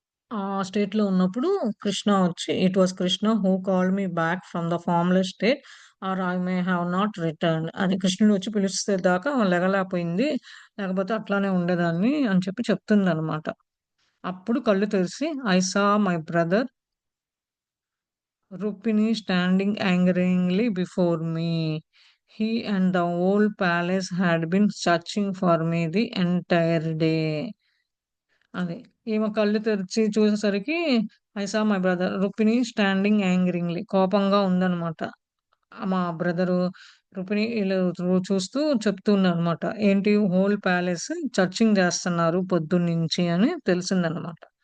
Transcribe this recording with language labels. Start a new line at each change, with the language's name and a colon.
Telugu: ఆ స్టేట్‌లో ఉన్నప్పుడు కృష్ణ వచ్చి
English: it was Krishna who called me back from the formless state or I may have not returned
Telugu: అని కృష్ణుడు వచ్చి పిలిస్తే దాకా లెగలేకపోయింది. లేకపోతే అట్లానే ఉండేదాన్ని అని చెప్పి చెప్తుందనమాట. అప్పుడు కళ్ళు తెరిసి
English: I saw my brother Rukmini standing angrily before me. He and the whole palace had been searching for me the entire day.
Telugu: అది. ఈమె కళ్ళు తెరిచి చూసేసరికి
English: I saw my brother Rukmini standing angrily
Telugu: కోపంగా ఉందనమాట. మా బ్రదరు రుక్మిణి ఈళ్ళు చూస్తూ చెప్తున్నారనమాట. ఏంటి హోల్ ప్యాలెస్ సెర్చింగ్ చేస్తున్నారు పొద్దున్నుంచి అని తెలిసిందనమాట.